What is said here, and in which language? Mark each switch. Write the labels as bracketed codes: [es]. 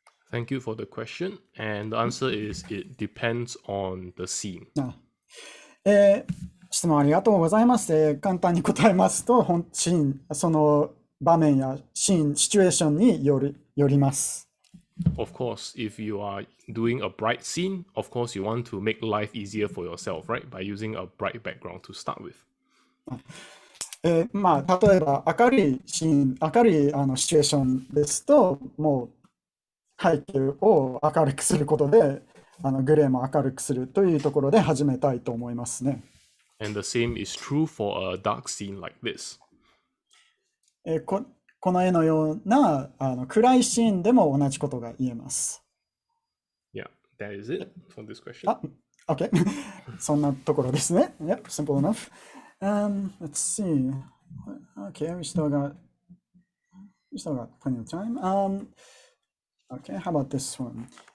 [en] Thank you for the question. And the answer is it depends on the scene. [ja] 質問ありがとうございます。簡単に答えますと、その場面やシチュエーションによります。 [en] Of course, if you are doing a bright scene, of course you want to make life easier for yourself, right? By using a bright background to start with. [ja] 例えば明るいシチュエーションですと、もう背景を明るくすることで、グレーも明るくするというところで始めたいと思いますね。 [en] And the same is true for a dark scene like this. [ja] この絵のような暗いシーンでも同じことが言えます。 [en] Yeah, that is it for this question. Okay. [ja] そんなところですね。 [en] Yep, simple enough. Let's see. Okay, we still got plenty of time. Okay, how about this one?